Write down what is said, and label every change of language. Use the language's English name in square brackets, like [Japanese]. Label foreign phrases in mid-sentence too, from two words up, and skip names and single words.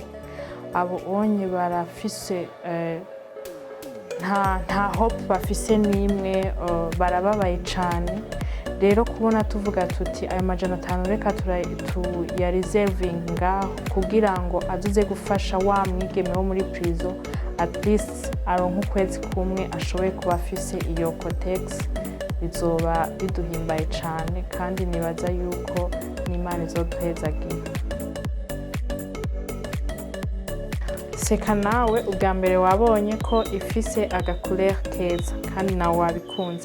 [Rundi] Abo onye barafise nta hope bafise nimwe, barababaye cane. Rero kubona tuvuga tuti ayo majana 5 reka ya reserving ngaho kugira ngo azuze gufasha wa mwigeme wo muri prison, [English] at least [Rundi] aronka ukwezi kumwe ashoboye kuba afise iyo cotex, bizoba biduhimbaye cane kandi nibaza yuko n'Imana izoduhezagira. Seka nawe ubwa mbere wabonye ko ifise aga couleur keza kandi nawe wabikunze.